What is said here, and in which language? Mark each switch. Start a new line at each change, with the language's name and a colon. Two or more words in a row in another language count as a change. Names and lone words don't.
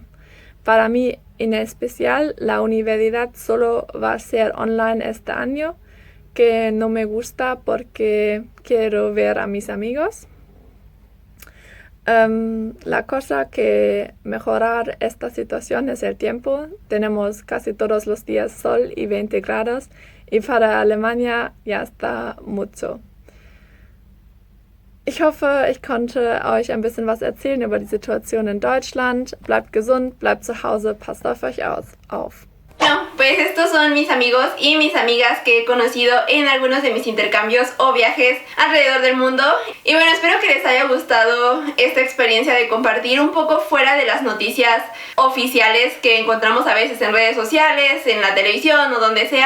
Spanish: Para mí, en especial, la universidad solo va a ser online este año, que no me gusta porque quiero ver a mis amigos. La cosa que mejorar esta situación es el tiempo. Tenemos casi todos los días sol y 20 grados y para Alemania ya está mucho.
German: Ich hoffe, ich konnte euch ein bisschen was erzählen über die Situation in Deutschland. Bleibt gesund, bleibt zu Hause, passt auf euch auf.
Spanish: Bueno, pues estos son mis amigos y mis amigas que he conocido en algunos de mis intercambios o viajes alrededor del mundo. Y bueno, espero que les haya gustado esta experiencia de compartir un poco fuera de las noticias oficiales que encontramos a veces en redes sociales, en la televisión o donde sea.